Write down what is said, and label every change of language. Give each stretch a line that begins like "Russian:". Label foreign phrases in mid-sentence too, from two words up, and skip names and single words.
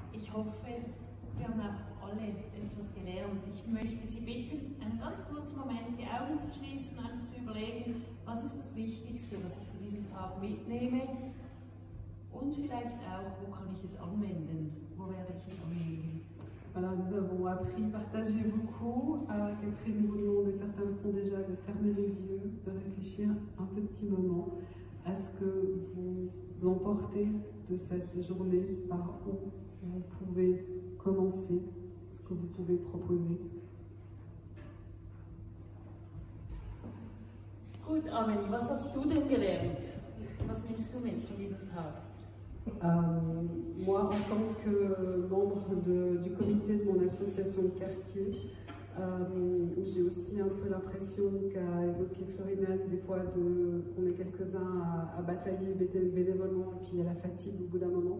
German: Ich hoffe, wir haben auch alle etwas gelernt. Ich möchte Sie bitten, einen ganz kurzen Moment die Augen zu schließen, einfach zu überlegen, was ist das Wichtigste, was ich von diesem Tag mitnehme und vielleicht auch, wo kann ich es anwenden, wo werde ich es anwenden.
French: Voilà, nous avons appris, partagé beaucoup. Catherine vous demande, et certains le font déjà, de fermer les yeux, de réfléchir un petit moment à ce que vous emportez de cette journée, par où vous pouvez commencer, ce que vous pouvez proposer.
German: Gut, Amelie, was hast du denn gelernt? Was nimmst du mit von diesem Tag?
French: Moi, en tant que membre du comité de mon association de quartier, j'ai aussi un peu l'impression qu'a évoqué Florinette, des fois qu'on est quelques-uns à batailler bénévolement, et puis il y a la fatigue au bout d'un moment.